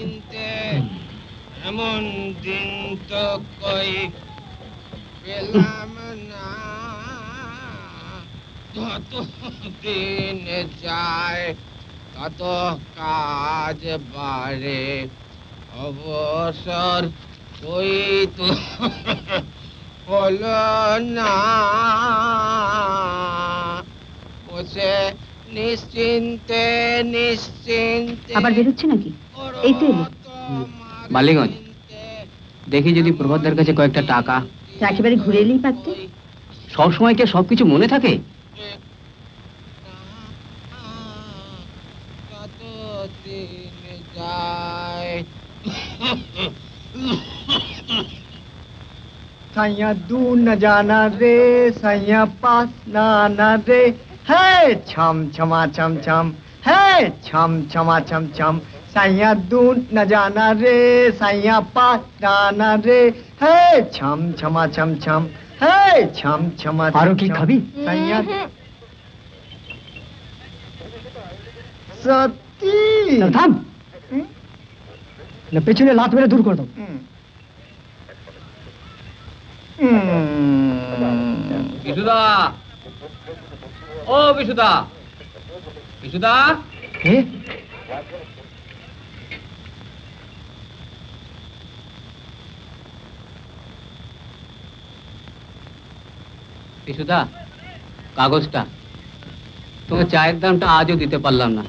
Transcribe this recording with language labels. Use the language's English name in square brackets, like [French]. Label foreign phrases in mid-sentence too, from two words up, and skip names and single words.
[Bangla] এমন দিন তো কই পেলাম না, যত দিন যায় তত কাজ বাড়ে, অবসর কই তো হলো না, বসে নিশ্চিন্তে নিশ্চিন্তে। আবার বেরোচ্ছে নাকি? এই তো এলো। বালিগঞ্জ, দেখি যদি প্রভাতদার কাছে কয়েকটা টাকা। একেবারে ঘুরে এলেই পারতে। সব সময় কে সবকিছু মনে থাকে? [Hindi] साइया दूर न जाना रे, साइया पास ना आना रे, है छम छमा छम छम, है छम छमा छम छम। साइया दूर न जाना रे, साइया पास ना आना रे, है छम छमा छम छम, है छम छमा छम। [Bangla] আরো কী খাবি? [Hindi] साइया सती [Bangla] থাম না, পেছনে লাত মেরে দূর করে দাও। বিশুদা, ও বিশুদা, বিশুদা। বিশুদা, কাগজটা, তোমার চায়ের দামটা আজও দিতে পারলাম না।